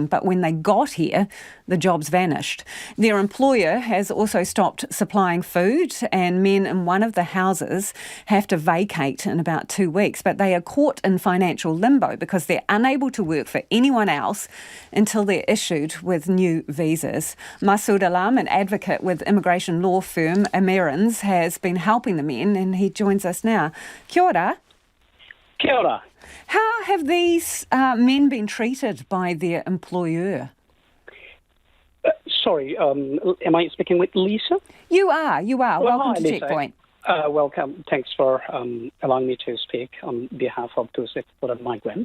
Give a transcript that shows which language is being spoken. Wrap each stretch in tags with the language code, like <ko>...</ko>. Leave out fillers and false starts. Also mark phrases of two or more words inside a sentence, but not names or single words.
<en>But when they got here, the jobs vanished. Their employer has also stopped supplying food, and men in one of the houses have to vacate in about 2 weeks. But they are caught in financial limbo because they're unable to work for anyone else until they're issued with new visas. Masood Alam, an advocate with immigration law firm Amerins, has been helping the men, and he joins us now.</en> <mi>Kia ora. Kia ora.</mi> <en>How have these men been treated by their employer? Sorry, am I speaking with Lisa? You are. Well, welcome to Lisa. Checkpoint. Welcome. Thanks for allowing me to speak on behalf of those exploited migrant.</en>